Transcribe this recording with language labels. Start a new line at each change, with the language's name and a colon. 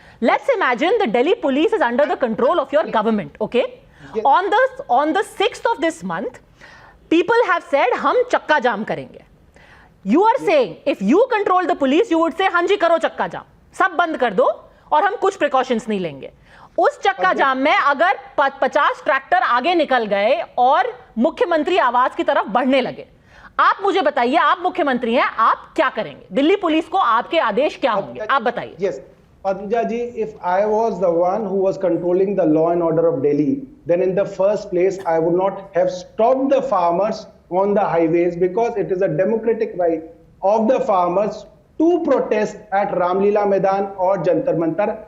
English: Let's imagine the Delhi police is under the control of your government, okay? Yes. On the 6th of this month, people have said,
Hindi: hum chakka jam karenge.
English: You are saying, if you control the police, you would say,
Hindi: hanji karo chakka jam. Sab band kar do, aur hum kuch precautions nahi lenge. उस चक्का जाम में अगर 50 tractor आगे निकल गए और मुख्यमंत्री आवास की तरफ बढ़ने लगे, आप मुझे बताइए, आप मुख्यमंत्री हैं, आप क्या करेंगे? दिल्ली पुलिस को आपके आदेश क्या होंगे? आप बताइए।
English: Yes. Padmaja ji, if I was the one who was controlling the law and order of Delhi, then in the first place, I would not have stopped the farmers on the highways, because it is a democratic right of the farmers to protest at Ramlila Maidan or Jantar Mantar.